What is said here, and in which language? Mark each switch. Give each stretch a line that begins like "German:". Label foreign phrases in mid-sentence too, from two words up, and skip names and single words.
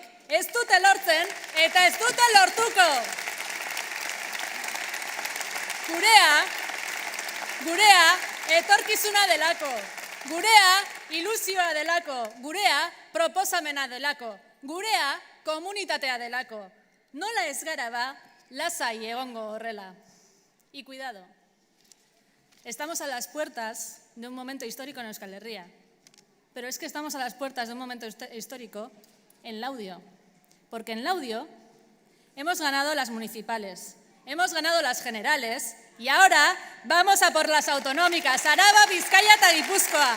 Basque: Ez dute lortzen eta ez dute lortuko. Gurea etorkizuna delako, gurea ilusioa delako, gurea proposamena delako, gurea komunitatea delako. Nola ez gara ba, lasai egongo horrela.
Spanish: Y cuidado, estamos a las puertas de un momento histórico en Euskal Herria, pero es que estamos a las puertas de un momento histórico en Laudio. Porque en Laudio hemos ganado las municipales, hemos ganado las generales y ahora vamos a por las autonómicas,
Basque: Araba, Bizkaia eta Gipuzkoa.